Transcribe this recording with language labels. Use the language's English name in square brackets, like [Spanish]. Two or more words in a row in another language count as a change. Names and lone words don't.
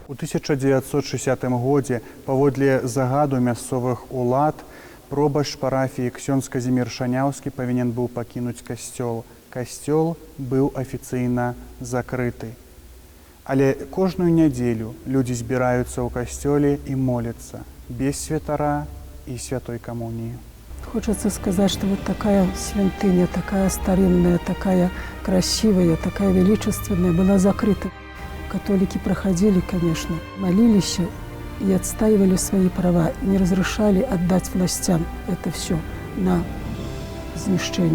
[Belarusian] У 1960 годзе паводле загаду мясцовых улад пробашч парафіі ксёндз Казімір Шаняўскі павінен быў пакінуць касцёл. Касцёл быў афіцыйна закрыты. Але кожную нядзелю людзі збіраюцца ў касцёле і моляцца без святара і святой камуніі. [Russian] Хочется сказать, что вот такая святыня, такая старинная, такая красивая, такая величественная была закрыта. Католики проходили, конечно, молились и отстаивали свои права, и не разрешали отдать властям это все на знищение.